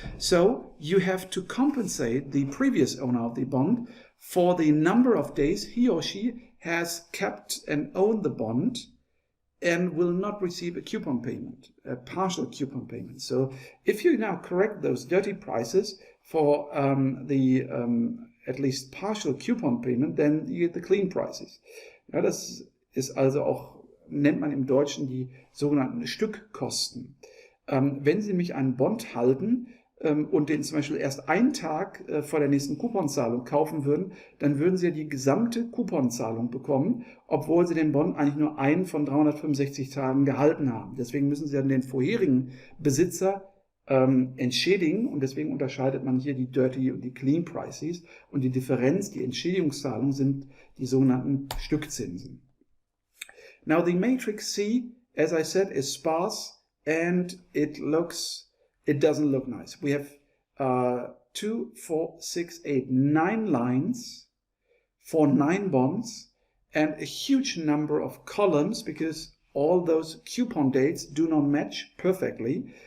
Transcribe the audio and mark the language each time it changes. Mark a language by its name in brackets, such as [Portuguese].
[English] So you have to compensate the previous owner of the bond for the number of days he or she has kept and owned the bond and will not receive a coupon payment, a partial coupon payment. So if you now correct those dirty prices for at least partial coupon payment, then you get the clean prices. [German] Ja, das ist also auch, nennt man im Deutschen die sogenannten Stückkosten. Wenn Sie nämlich einen Bond halten und den zum Beispiel erst einen Tag vor der nächsten Couponzahlung kaufen würden, dann würden Sie ja die gesamte Couponzahlung bekommen, obwohl Sie den Bond eigentlich nur einen von 365 Tagen gehalten haben. Deswegen müssen Sie dann den vorherigen Besitzer entschädigen, und deswegen unterscheidet man hier die Dirty und die Clean Prices, und die Differenz, die Entschädigungszahlung, sind die sogenannten Stückzinsen. [English] Now the matrix C, as I said, is sparse and it doesn't look nice. We have 2, 4, 6, 8, 9 lines for 9 bonds and a huge number of columns because all those coupon dates do not match perfectly.